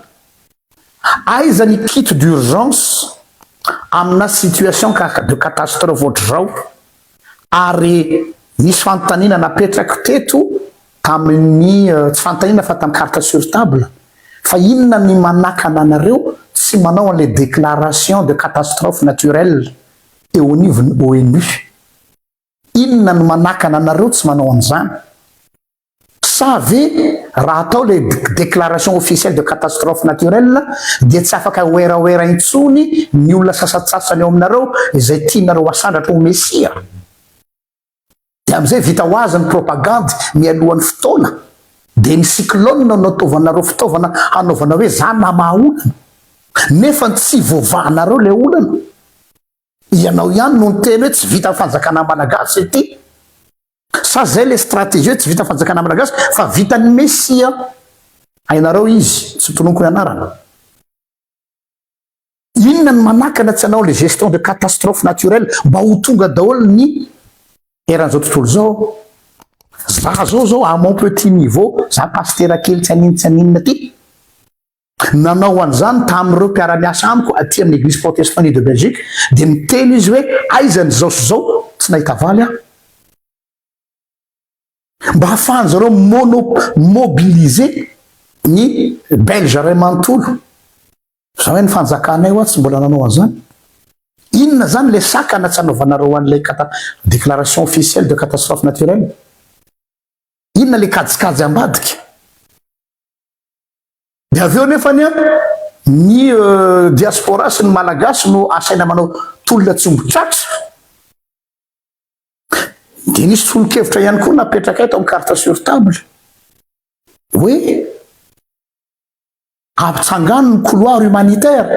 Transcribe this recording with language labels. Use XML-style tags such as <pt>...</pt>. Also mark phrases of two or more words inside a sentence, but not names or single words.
<mg>Aiza ny</mg> <fr>kit d'urgence</fr> <mg>amina</mg> <fr>situation de catastrophe</fr> <mg>ohatr'izao ary nisy fanontaniana napetraka teto tamin'ny tsy fanontaniana fa tamin'ny</mg> <fr>carte sur table,</fr> <mg>fa inona ny manakana anareo tsy manao an'le</mg> <fr>déclaration de catastrophe naturelle</fr> <mg>eo anivon'ny ONU? Inona ny manakana anareo tsy manao an'izany? Sa ve raha atao le</mg> <fr>déclaration officielle de catastrophe naturelle</fr> <mg>dia tsy afaka oeraoera intsony ny olona sasatsasany eo aminareo izay tianareo asandratra ho mesia? Dia amin'izay vita ho azy ny propagande mialohan'ny fotoana, dia ny cyclone no ataovanareo fitaovana hanaovana hoe zany namaha olana, nefa tsy voavahanareo le olana. Ianao ihany no niteny hoe tsy vita fanjakana malagasy ity. Sa zay le stratégie tsy vita fanjakana malagasy fa vitan'ny mesia. Hainareo izy, tsy tononoko ny anarana. Inona ny manakana tsy anao le</mg> <fr>gestion de catastrophe naturelle</fr> <mg>mba ho tonga daholo ny eran'izao tontolo zao? Za zao</mg> <fr>à mon petit niveau,</fr> <mg>za pasteur kely tsy aninona ty, nanao an'izany tamin'ireo mpiara-miasa amiko aty amin'ny</mg> <fr>église protestante de Belgique,</fr> <mg>dia miteny izy hoe aizany zao sy zao tsy nahita valy aho. Mba hahafahan zareo mobiliser ny belge ray manontolo. Za hoe ny fanjakanay ho tsy mbola nanao an'izany. Inona zany le sakana tsy anaovanareo an'ilay</mg> <fr>déclaration officielle de catastrophe naturelle?</fr> <mg>Inona le kajikajy ambadika? Dia avy eo nefany ny diaspora sy ny malagasy no asaina manao tolona tsombotratra. Dia nisy tolo-kevitra ihany koa napetraka eto amin'ny</mg> <fr>carte sur table</fr> <mg>hoe ampitsangano ny</mg> <fr>couloir humanitaire.</fr>